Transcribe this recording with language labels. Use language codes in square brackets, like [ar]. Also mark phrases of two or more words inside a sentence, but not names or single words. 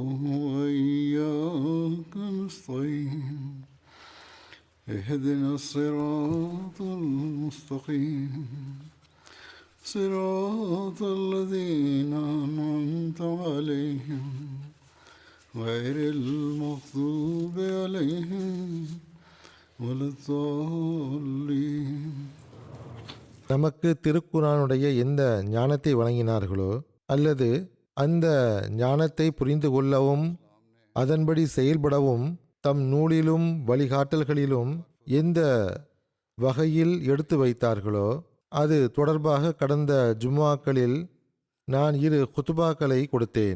[ar] وإياك نستعين اهدنا الصراط المستقيم صراط الذين أنعمت عليهم غير المغضوب عليهم ولا الضالين. [ta] நமக்கு திருக்குர்ஆனுடைய எந்த ஞானத்தை வழங்கினார்களோ அல்லது அந்த ஞானத்தை புரிந்து கொள்ளவும் அதன்படி செயல்படவும் தம் நூலிலும் வழிகாட்டல்களிலும் எந்த வகையில் எடுத்து வைத்தார்களோ அது தொடர்பாக கடந்த ஜும்ஆக்களில் நான் 2 குத்துபாக்களை கொடுத்தேன்.